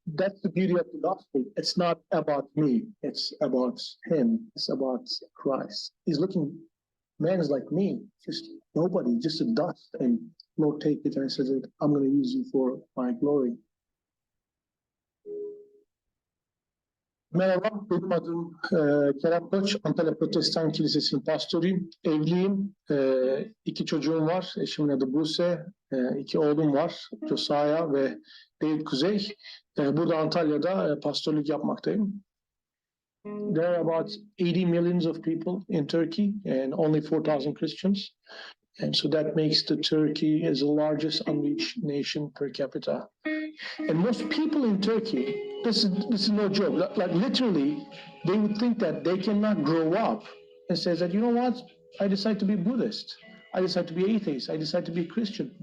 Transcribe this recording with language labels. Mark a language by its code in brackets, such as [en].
[en] That's the beauty of the gospel. It's not about me. It's about him. It's about Christ. He's looking, man is like me, just nobody, just a dust. And Lord, take it. And I said, I'm going to use you for my glory. [tr] Merhaba, benim adım Kerem Koç, Antalya Protestan Kilisesi'nin pastoruyum. Evliyim, 2 çocuğum var, eşimin adı Buse, 2 oğlum var, Josiah ve David Kuzey. Burada Antalya'da pastorluk yapmaktayım. [en] There are about 80 millions of people in Turkey and only 4,000 Christians. And so that makes the Turkey as the largest unreached nation per capita. And most people in Turkey, this is no joke, like literally, they would think that they cannot grow up and says that, you know what, I decide to be Buddhist, I decide to be atheist, I decide to be Christian.